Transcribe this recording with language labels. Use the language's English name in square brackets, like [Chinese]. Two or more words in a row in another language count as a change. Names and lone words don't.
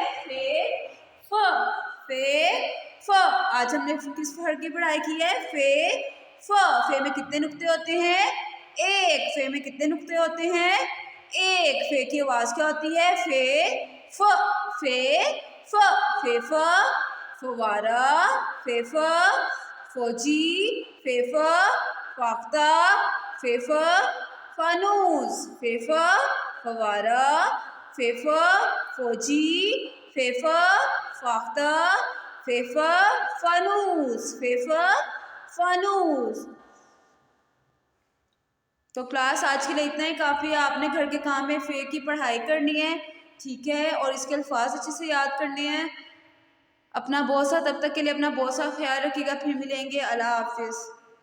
[Urdu] فے ف، فے ف. آج ہم نے کس حرف کی پڑھائی کی ہے? فے ف. فے میں کتنے نقطے ہوتے ہیں? एक। فے میں کتنے نقطے ہوتے ہیں? ایک۔ فے کی آواز کیا ہوتی ہے؟ فے ف، فے ف، فے ف فوارہ، فےفا فوجی، فےفا فاختہ، فےفا فانوس، فےفا فوارہ، فےفا فوجی، فےفا فاختہ، فےفا فانوس، فےفا فانوس. تو کلاس آج کے لیے اتنا ہی کافی ہے. آپ نے گھر کے کام میں فے کی پڑھائی کرنی ہے، ٹھیک ہے، اور اس کے الفاظ اچھے سے یاد کرنے ہیں. اپنا بہت سا، تب تک کے لیے اپنا بہت سا خیال رکھیے گا. پھر ملیں گے۔ اللہ حافظ.